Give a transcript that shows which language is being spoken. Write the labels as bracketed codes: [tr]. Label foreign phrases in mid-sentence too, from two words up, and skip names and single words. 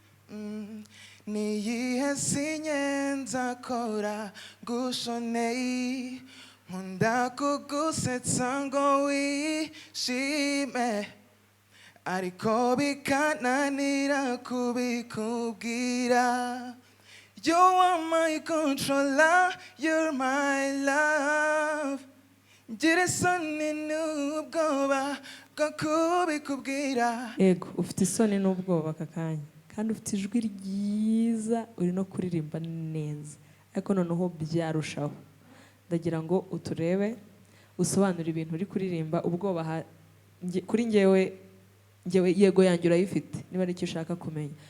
[rw] Mm, ni iyihe sinye nzakora ngo ushone? Nkunda kugusetsa ngo wishime, ariko bikananira kubikubwira. [en] You are my controller, you're my love. [rw] Ngira isoni n'ubwoba bwo kubikubwira. Yego, ufite isoni n'ubwoba aka kanya. Kandi ufite ijwi ryiza, uri no kuririmba neza. Ariko noneho byarushaho. Ndagira ngo uturebe, usobanure ibintu uri kuririmba, ubwoba ha-, nge-, kuri ngewe, ngewe yego yanjye urayifite, niba ari icyo ushaka kumenya.